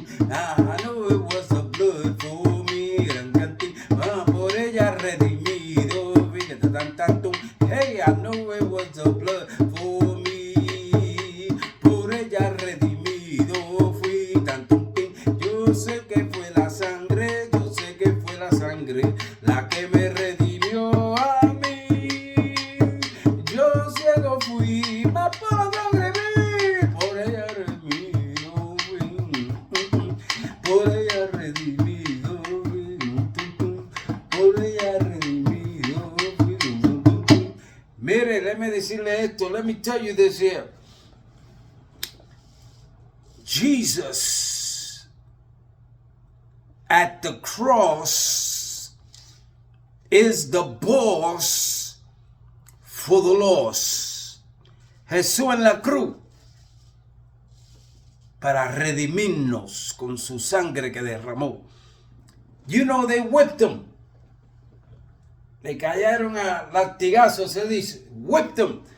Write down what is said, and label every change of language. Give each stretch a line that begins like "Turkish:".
English: I know it was the blood for me.
Spanish: Por ella redimido, fíjate tan tanto.
English: Hey, I know it was the blood for me.
Spanish: Por ella redimido fui tanto. Yo sé que fue la sangre, yo sé que fue la sangre la que me redimió a mí. Yo ciego fui, mas por la sangre vi. Por ella redimido fui. Por ella redimido fui. Por ella redimido fui. Mire, déjeme decirle esto.
English: Let me tell you this here. Jesus at the cross is the boss for the lost.
Spanish: Jesús en la cruz para redimirnos con su sangre que derramó.
English: You know, they whipped him.
Spanish: Le cayeron a latigazos, se dice.
English: Whipped him.